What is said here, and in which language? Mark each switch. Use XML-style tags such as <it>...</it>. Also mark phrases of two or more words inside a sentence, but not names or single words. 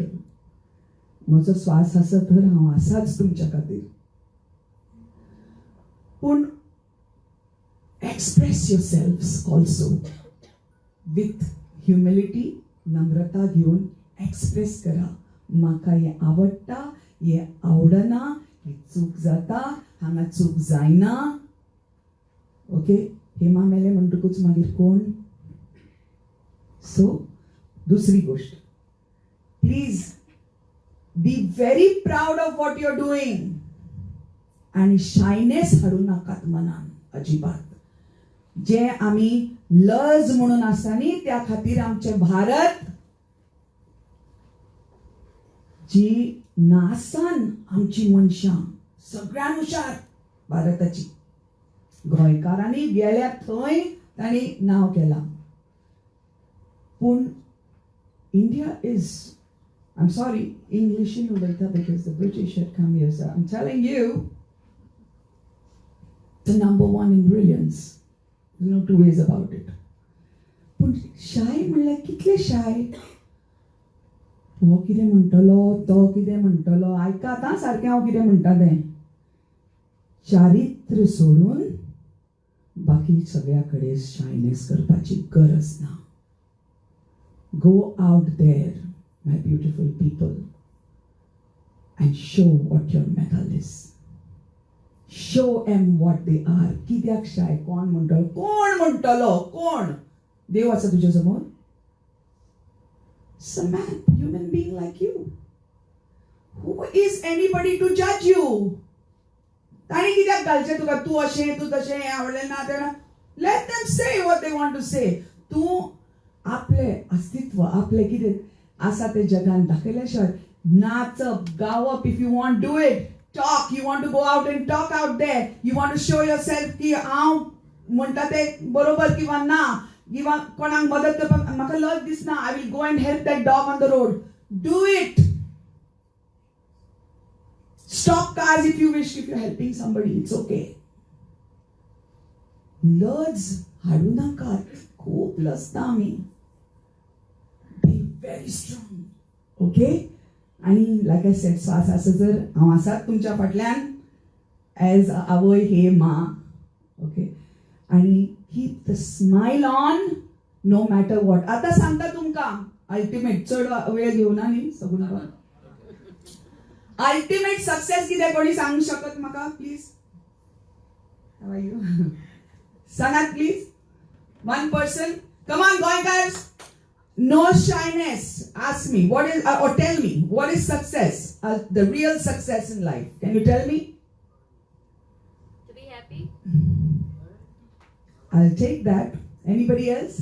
<kok>म्हजो स्वास आसा तर हांव आसाच तुमच्या खातीर, पूण</kok> <en>express yourself also with humility,</en> <kok>नम्रता घेवन एक्सप्रेस करा. म्हाका हें आवडटा, हें आवडना, ही चूक जाता, हांगा चूक जायना. ओके, हेमा मेले म्हणटकूच मागीर कोण? सो दुसरी गोष्ट,</kok> <en>please be very proud of what you are doing.</en> <kok>आणि शायनेस हाडू नाकात मनान अजिबात. जे आमी लज म्हणून आसा न्ही त्या खातीर आमचे भारत, जी नासान आमची मनशां सगळ्यान हुशार भारताची. गोंयकारांनी गेल्या थंय तांणी नांव केलां.</kok> <en>पूण India is, I am sorry</en> <kok>इंग्लिशीन उलयता</kok> <en>because the British had come here. so I am telling you the number 1 in brilliance. no two ways about it.</en> <kok>पूण शाय म्हणल्यार कितले शाय. हो कितें म्हणटलो, तो कितें म्हणटलो, आयका आतां सारकें हांव कितें म्हणटा तें. चारित्र्य सोडून बाकी सगळ्या कडेन शायनेस करपाची गरज ना.</kok> <en>go out there my beautiful people and show what your metal is. show them what they are.</en> <kok>कित्याक शाय? कोण म्हणटलो, कोण म्हणटलो, कोण? देव आसा तुज्या समोर.</kok> <en>Some man, human being like you. Who is anybody to judge you?</en> <kok>ताणी कित्याक घालचें तुका? तूं अशें, तूं तशें, हें आवडलें ना तें.</kok> <en>Let them say what they want to say.</en> <kok>तूं आपलें अस्तित्व, आपलें कितें आसा तें जगान दाखयल्या शिवाय नाचप, गावप,</kok> <en>if you want do it. talk, you want to go out and talk out there, you want to show yourself</en> <kok>की हांव म्हणटा ते बरोबर किंवा ना, किंवा कोणाक मदत करपाक म्हाका लज दिसना,</kok> <en>I will go and help that dog on the road. Do it. Stop cars if you wish, if you're helping somebody, it's okay.</en> <kok>लज हाडू नाकात, खूप लसता आमी.</kok> <en>Be very strong. Okay?</en> <kok>आणि</kok> <en>like I said,</en> <kok>स्वास आसा जर हांव आसात तुमच्या फाटल्यान एज आवय हे मा.</kok> <en>ओके, आणि keep the smile on no matter what.</en> <kok>आता सांगता तुमकां अल्टिमेट, चड वेळ घेवना न्ही सगळ्यांक. अल्टिमेट सक्सेस कितें कोणी सांगू शकत म्हाका प्लीज?</kok> <en>how are you? सांगात प्लीज. one person, come on गोंयकार्स. No shyness. Ask me, what is, or tell me, what is success? The real success in life. Can you tell me? To be happy. I'll take that. Anybody else?</en>